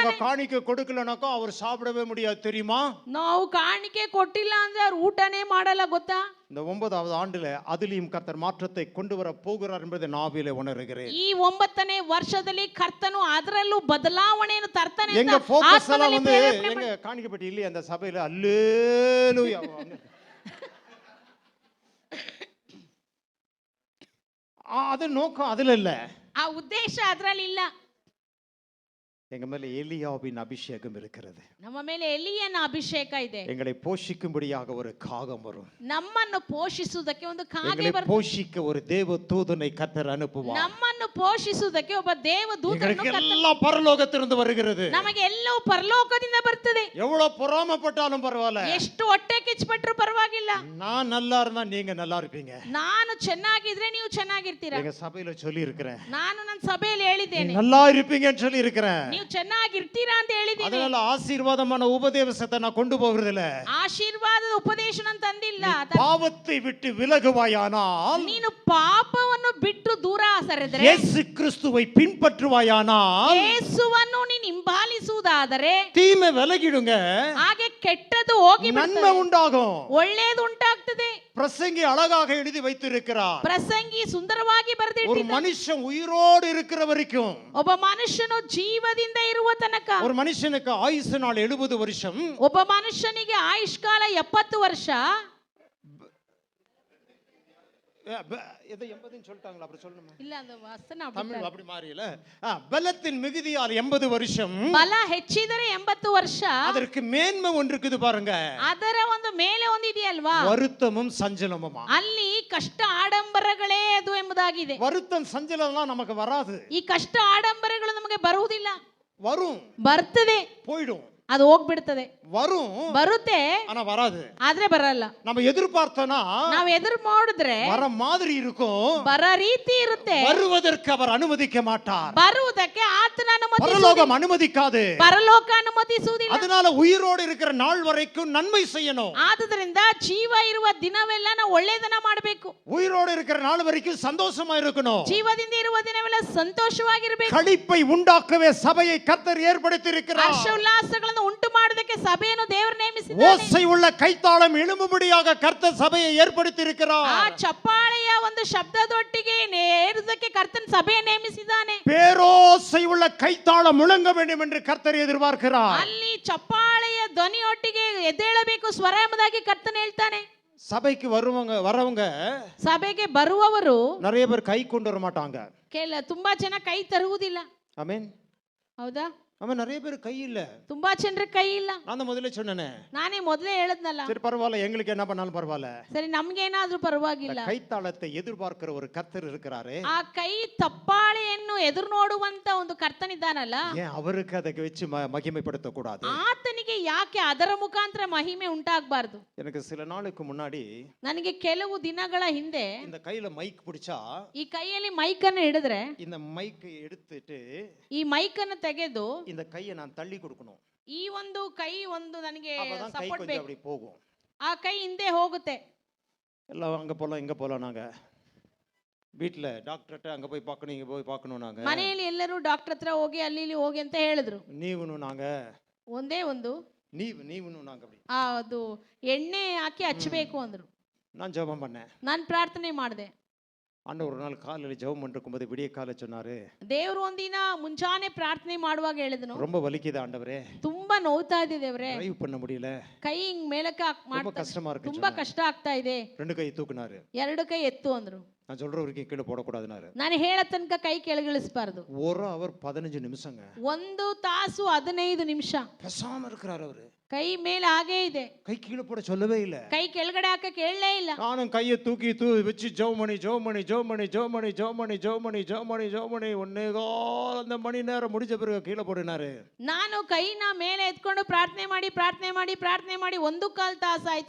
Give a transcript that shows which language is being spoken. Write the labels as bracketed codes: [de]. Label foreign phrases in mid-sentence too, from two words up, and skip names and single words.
[ta] நாங்க காணிக்கை கொடுக்கலனாக்கா அவர் சாப்பிடவே முடியாது தெரியுமா? [kn] ನಾವು ಕಾಣಿಕೆ ಕೊಟ್ಟಿಲ್ಲ ಅಂದ್ರೆ ಅವ್ರು ಊಟನೇ ಮಾಡಲ್ಲ, ಗೊತ್ತಾ? [ta] இந்த 9வது ஆண்டுல அதிலும் கர்த்தர் மாற்றத்தை கொண்டு வர போகிறார் என்பதை நாவிலே உணர்கிறேன். [kn] ಈ 9ನೇ ವರ್ಷದಲ್ಲಿ ಕರ್ತನು ಅದರಲ್ಲೂ ಬದಲಾವಣೆಯನ್ನು ತರ್ತಾನೆ ಅಂತ [ta] எங்க ஃபோக்கஸ் எல்லாம் [kn] ಆತ್ಮದಲ್ಲಿ [ta] வந்து [kn] ಪ್ರೇರೇಪಣೆ [ta] எங்க காணிக்கப்பட்டி இல்லையே அந்த சபையில அல்லேலூயா. அது நோக்கம் அதுல இல்ல, [kn] ಆ ಉದ್ದೇಶ ಅದರಲ್ಲಿ ಇಲ್ಲ. [ta] எங்க மேல எலியாவின் அபிஷேகம் இருக்கிறது. [kn] ನಮ್ಮ ಮೇಲೆ ಎಲಿಯನ ಅಭಿಷೇಕ ಇದೆ. [ta] எங்களை போஷிக்கும்படியாக ஒரு காகம் வரும், [kn] ನಮ್ಮನ್ನು ಪೋಷಿಸುವುದಕ್ಕೆ ಒಂದು ಕಾಗೆ [ta] எங்களை [kn] ಬರ್ತದೆ. [ta] போஷிக்க ஒரு தேவ தூதனை கர்த்தர் அனுப்புவார். [kn] ನಮ್ಮನ್ನು ಪೋಷಿಸುವುದಕ್ಕೆ ಒಬ್ಬ ದೇವ ದೂತನನ್ನು [ta] எங்களுக்கு எல்லாம் பரலோகத்திலிருந்து வருகிறது. [kn] ನಮಗೆ ಎಲ್ಲವೂ ಪರಲೋಕದಿಂದ ಬರ್ತದೆ. [ta] எவ்வளவு பொறாமப்பட்டாலும் பரவாயில்ல, [kn] ಎಷ್ಟು ಹೊಟ್ಟೆ ಕಿಚ್ಚಪಟ್ಟರು ಪರವಾಗಿಲ್ಲ. [ta] நான் நல்லா இருந்தா நீங்க நல்லா இருப்பீங்க. [kn] ನಾನು ಚೆನ್ನಾಗಿದ್ರೆ ನೀವು ಚೆನ್ನಾಗಿರ್ತೀರಾ. [ta] எங்க சபையில சொல்லி இருக்கிறேன், [kn] ನಾನು ನನ್ನ ಸಭೆಯಲ್ಲಿ ಹೇಳಿದ್ದೇನೆ, [ta] நல்லா இருப்பீங்கன்னு சொல்லி இருக்கிறேன். [kn] ನೀವು ಚೆನ್ನಾಗಿರ್ತೀರಾ ಅಂತ ಹೇಳಿದ್ದೀನಿ. [ta] அதனால ஆசீர்வாதமான உபதேசத்தை நான் கொண்டு போகிறது இல்ல. [kn] ಆಶೀರ್ವಾದದ ಉಪದೇಶ ನಾನು ತಂದಿಲ್ಲ. [ta] பாவத்தை விட்டு விலகுவாயானால், [kn] ನೀನು ಪಾಪವನ್ನು ಬಿಟ್ಟು ದೂರ ಸರಿದರೆ, [ta] இயேசு கிறிஸ்துவை பின்பற்றுவாயானால், [kn] ಯೇಸುವನ್ನು ನೀನು ಹಿಂಬಾಲಿಸುವುದಾದರೆ, [ta] தீமை விலகிடுங்க, [kn] ಹಾಗೆ ಕೆಟ್ಟದ್ದು ಹೋಗಿ [ta] நன்மை உண்டாகும். [kn] ಒಳ್ಳೆಯದು ಉಂಟಾಗ್ತದೆ. [ta] பிரசங்கி அழகாக எழுதி வைத்திருக்கிறார். [kn] ಪ್ರಸಂಗಿ ಸುಂದರವಾಗಿ [ta] ஒரு [kn] ಬರೆದಿಟ್ಟಿದ್ದಾನೆ. [ta] மனுஷன் உயிரோடு இருக்கிற வரைக்கும், [kn] ಒಬ್ಬ ಮನುಷ್ಯನು ಜೀವದಿಂದ ಇರುವ ತನಕ, [ta] ஒரு மனுஷனுக்கு ஆயுசு நாள் 70 வருஷம், [kn] ಒಬ್ಬ ಮನುಷ್ಯನಿಗೆ ಆಯುಷ್ಕಾಲ 70 ವರ್ಷ. [ta] எதை 80 சொல்லிட்டாங்களா? அப்புறம் சொல்லணுமா? [kn] ಇಲ್ಲ ಅದು ವಸನ [ta] தமிழ் அப்படி மாறியல. பலத்தின் மிகுதியால் 80 வருஷம், [kn] ಬಲ ಹೆಚ್ಚಿದರೆ 80 ವರ್ಷ, [ta] அதற்கு மேன்மை ஒன்று இருக்குது பாருங்க. [kn] ಅದರ ಒಂದು ಮೇಲೆ ಒಂದಿದೆಯಲ್ವಾ, [ta] வருத்தமும் சஞ்சலமுமா. [kn] ಅಲ್ಲಿ ಕಷ್ಟ ಆಡಂಬರಗಳೇ ಅದು ಎಂಬುದಾಗಿದೆ. [ta] வருத்தம் சஞ்சலம்லாம் நமக்கு வராது. [kn] ಈ ಕಷ್ಟ ಆಡಂಬರಗಳು ನಮಗೆ ಬರುವುದಿಲ್ಲ. [ta] வரும், [kn] ಬರ್ತದೆ, [ta] போயிடும். [kn] ಅದು ಹೋಗ್ಬಿಡ್ತದೆ. [ta] வரும், [kn] ಬರುತ್ತೆ, [ta] ஆனா வராது. [kn] ಆದ್ರೆ ಬರಲ್ಲ. [ta] நம்ம எதிர்பார்த்தனா [kn] ನಾವ್ ಎದುರು ಮಾಡಿದ್ರೆ [ta] வர மாதிரி இருக்கும், [kn] ಬರ ರೀತಿ ಇರುತ್ತೆ. [ta] வருவதற்கு அவர் அனுமதிக்க மாட்டார். [kn] ಬರುವುದಕ್ಕೆ ಆತನ ಅನುಮತಿ, [ta] பரலோகம் அனுமதிக்காது. [kn] ಪರಲೋಕ ಅನುಮತಿಸುವುದಿಲ್ಲ. [ta] அதனால உயிரோடு இருக்கிற நாள் வரைக்கும் நன்மை செய்யணும். [kn] ಆದುದರಿಂದ ಜೀವ ಇರುವ ದಿನವೆಲ್ಲ ನಾವು ಒಳ್ಳೆಯದನ್ನ ಮಾಡಬೇಕು. [ta] உயிரோடு இருக்கிற நாள் வரைக்கும் சந்தோஷமா இருக்கணும். [kn] ಜೀವದಿಂದ ಇರುವ ದಿನವೆಲ್ಲ ಸಂತೋಷವಾಗಿರಬೇಕು. [ta] களிப்பை உண்டாக்கவே சபையை கர்த்தர் ஏற்படுத்தி இருக்கிறார். [kn] ಹರ್ಷ ಉಲ್ಲಾಸಗಳನ್ನು ಉಂಟು ಮಾಡೋದಕ್ಕೆ ಸಭೆಯನ್ನು ದೇವರು ನೇಮಿಸಿದ್ದಾನೆ. [ta] ஓசை உள்ள கைத்தாளம் எழும்பும்படியாக கர்த்தர் சபையை ஏற்படுத்தி இருக்கிறார். [kn] ಆ ಚಪ್ಪಾಳೆಯ ಒಂದು ಶಬ್ದದೊಟ್ಟಿಗೆ ಏರುವುದಕ್ಕೆ ಕರ್ತನ ಸಭೆಯನ್ನು ನೇಮಿಸಿದ್ದಾನೆ. [ta] பேரோசை உள்ள கைத்தாளம் முழங்க வேண்டும் என்று கர்த்தர் எதிர்பார்க்கிறார். [kn] ಅಲ್ಲಿ ಚಪ್ಪಾಳೆಯ ಧ್ವನಿಯೊಟ್ಟಿಗೆ ಎದ್ದೇಳಬೇಕು ಸ್ವರ ಎಂಬುದಾಗಿ ಕರ್ತನ ಹೇಳ್ತಾನೆ. [ta] சபைக்கு வரவங்க [kn] ಸಭೆಗೆ ಬರುವವರು [ta] நிறைய பேர் கை கொண்டு வர மாட்டாங்க. [kn] ತುಂಬಾ ಜನ ಕೈ ತರುವುದಿಲ್ಲ. [ta] ஆமென். [kn] ಹೌದಾ? [ta] ஆமென். நிறைய பேர் கை இல்ல. [kn] ತುಂಬಾ ಜನರ ಕೈ ಇಲ್ಲ. [ta] நான் முதல்ல சொன்னேனே. [kn] ನಾನೇ ಮೊದಲೇ ಹೇಳದ್ನಲ್ಲ. [ta] சரி பரவாயில்ல, எங்களுக்கு என்ன பண்ணாலும் பரவாயில்ல. [kn] ಸರಿ, ನಮ್ಗೇನಾದ್ರೂ ಪರವಾಗಿಲ್ಲ. [ta] கைத்தாளத்தை எதிர்பார்க்கிற ஒரு கர்த்தர் இருக்கிறாரே. [kn] ಆ ಕೈ ತಪ್ಪಾಳೆಯನ್ನು ಎದುರು ನೋಡುವಂತ ಒಂದು ಕರ್ತನಿದ್ದಾನಲ್ಲ, [ta] ஏன் அவருக்கு அதை வச்சு மகிமைப்படுத்த கூடாது? [kn] ಆತನಿಗೆ ಯಾಕೆ ಅದರ ಮುಖಾಂತರ ಮಹಿಮೆ ಉಂಟಾಗಬಾರದು? [ta] எனக்கு சில நாளுக்கு முன்னாடி [kn] ನನಗೆ ಕೆಲವು ದಿನಗಳ ಹಿಂದೆ [ta] இந்த கையில மைக் பிடிச்சா, [kn] ಈ ಕೈಯಲ್ಲಿ ಮೈಕ್ ಅನ್ನು ಹಿಡಿದ್ರೆ, [ta] இந்த மைக்கை எடுத்துட்டு [kn] ಈ ಮೈಕ್ ಅನ್ನು ತೆಗೆದು [ta] இந்த கையை நான் தள்ளி கொடுக்கணும். [kn] ಈ ಒಂದು ಕೈ ಒಂದು ನನಗೆ [ta] அப்பதான் கை [kn] ಸಪೋರ್ಟ್ [ta] கொஞ்சம் [kn] ಬೇಕು. [ta] அப்படி போகும். [kn] ಆ ಕೈ ಹಿಂದೆ ಹೋಗುತ್ತೆ. [ta] எல்லாம் அங்க போலாம் இங்க போலாம். நாங்க வீட்டுல டாக்டர்கிட்ட அங்க போய் பார்க்கணும் இங்க போய் பார்க்கணும். நாங்க [kn] ಮನೆಯಲ್ಲಿ ಎಲ್ಲರೂ ಡಾಕ್ಟರ್ ಹತ್ರ ಹೋಗಿ ಅಲ್ಲಿ ಇಲ್ಲಿ ಹೋಗಿ ಅಂತ ಹೇಳಿದ್ರು. [ta] நீவனு நாங்க [kn] ಒಂದೇ ಒಂದು [ta] நீவனு நாங்க அப்படி [kn] ಅದು ಎಣ್ಣೆ ಹಾಕಿ ಹಚ್ಚಬೇಕು ಅಂದ್ರು. [ta] நான் ஜெபம் பண்ணேன். [kn] ನಾನು ಪ್ರಾರ್ಥನೆ ಮಾಡಿದೆ. [ta] ஆண்டவர் ஒரு நாள் காலையில ஜெபம் பண்ணிருக்கும் போது விடிய காலை சொன்னாரு, [kn] ದೇವರು ಒಂದಿನ ಮುಂಜಾನೆ ಪ್ರಾರ್ಥನೆ ಮಾಡುವಾಗ ಹೇಳಿದನು, [ta] ரொம்ப வலிக்குது ஆண்டவரே, [kn] ತುಂಬಾ ನೋವ್ತಾ ಇದೆ ದೇವ್ರೆ, [ta] ಡ್ರೈವ್ பண்ண முடியல, [kn] ಕೈ ಹಿಂಗ್ ಮೇಲಕ್ಕೆ [ta] ரொம்ப [kn] ಮಾಡ್ತಾ [ta] கஷ்டமா இருக்கு. [kn] ತುಂಬಾ ಕಷ್ಟ ಆಗ್ತಾ ಇದೆ. [ta] ரெண்டு கை தூக்குனாரு. [kn] ಎರಡು ಕೈ ಎತ್ತು ಅಂದ್ರು. [ta] நான் சொல்ற வரைக்கும் கீழே போடக்கூடாதுனாரு. [kn] ನಾನು ಹೇಳ ತನಕ ಕೈ ಕೆಳಗಿಳಿಸಬಾರದು. [ta] 1 hour 15 நிமிஷங்க. [kn] 1 ತಾಸು 15 ನಿಮಿಷ [ta] பேசாம இருக்கிறாரு அவரு. [kn] ಕೈ ಮೇಲೆ ಹಾಗೇ ಇದೆ. [ta] கை கீழே போட சொல்லவே இல்ல. [kn] ಕೈ ಕೆಳಗಡೆ ಹಾಕ ಕೇಳಲೇ ಇಲ್ಲ. [ta] நானும் கையை தூக்கி வச்சு ஜெபமணி அந்த மணி நேரம் முடிஞ்ச பிறகு கீழே போடினாரு. [kn] ನಾನು ಕೈನ ಮೇಲೆ ಎತ್ಕೊಂಡು ಪ್ರಾರ್ಥನೆ ಮಾಡಿ 1/4 ತಾಸಾಯ್ತು.